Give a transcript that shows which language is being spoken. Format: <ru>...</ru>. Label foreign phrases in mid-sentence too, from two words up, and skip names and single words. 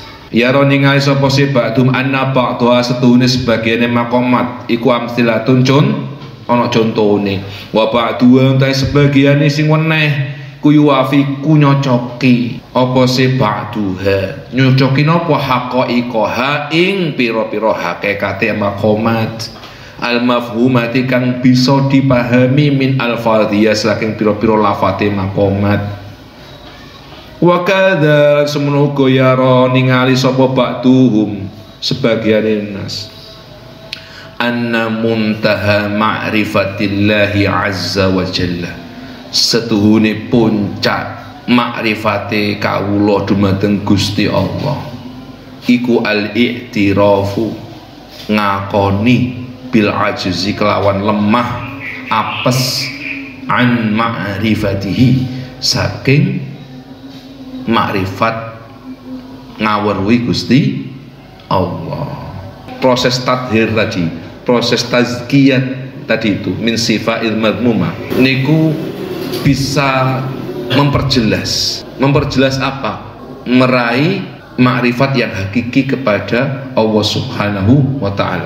<jv>Ya roningai sapa si</jv> <ar>ba'dum anna ba'dha</ar> <jv>setune sebagiane makomat iku amsilatun ana contone</jv> <ar>wa ba'du</ar> <jv>ta sebagiane sing weneh kuyu wafiku nyocoki apa si ba'duha nyocoki napa haqaiqaha ing pira-pira hakikate makomat al-mafhumati kang bisa dipahami</jv> <ar>min al-fadhiyah</ar> <jv>saking pira-pira lafate makomat.</jv> <ar>Wa kadza</ar> <jv>semono uga yara ningali sapa ba'duhum sebagian nas</jv> <ar>anna muntaha ma'rifatillahi azza wa jalla</ar> <jv>setuhune puncak makrifate kawula dumateng Gusti Allah iku al-i'tirafu ngakoni</jv> <ar>bil ajzi</ar> <jv>kelawan lemah apes</jv> <ar>an ma'rifatihi</ar> <jv>saking makrifat ngaweruhi Gusti Allah.</jv> <id>Proses tadhir tadi, proses tazkiyat tadi itu</id> <ar>min sifail madmumah</ar> <id>niku bisa memperjelas apa? Meraih makrifat yang hakiki kepada Allah</id> <ar>Subhanahu wa taala.</ar>